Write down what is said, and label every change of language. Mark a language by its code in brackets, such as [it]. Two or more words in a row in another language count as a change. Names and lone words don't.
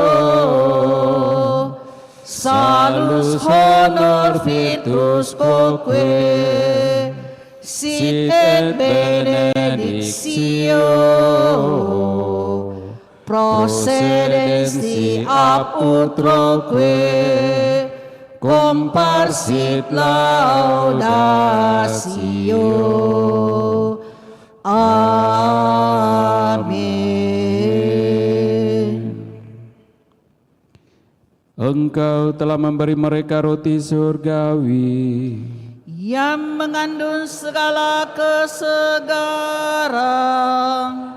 [la] salus honor virtus quoque sit et benedictio procedens ab utroque comparsit laudatio. [id] Amin. Engkau telah memberi mereka roti surgawi Yang mengandung segala kesegaran.